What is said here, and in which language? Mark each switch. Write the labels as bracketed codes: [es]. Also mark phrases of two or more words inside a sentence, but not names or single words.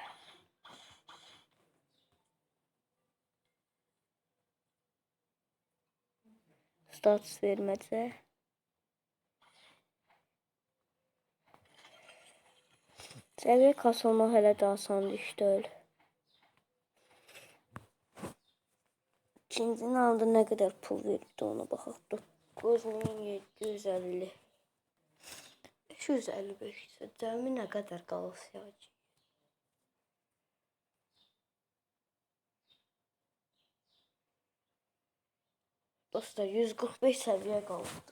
[tr] Status vermezse. Seviye kasılma hele de asan düştü. İkincinin aldı ne kadar pul verdi ona baxaq. 9750. [az] 555 ise cəmi nə qədər qalacaq? Dostlar 145 səviyyə qaldı.